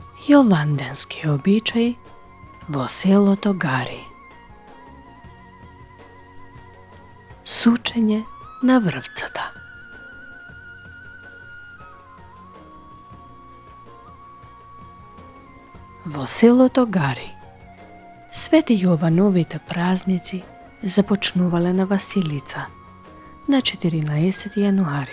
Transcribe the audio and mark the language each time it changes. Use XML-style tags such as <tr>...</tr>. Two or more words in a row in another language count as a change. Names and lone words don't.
<mk>Јованденски обичај во селото Гари. Сучење на врвцата. Во селото Гари Свети Јовановите празници започнувале на Василица на 14 јануари,</mk>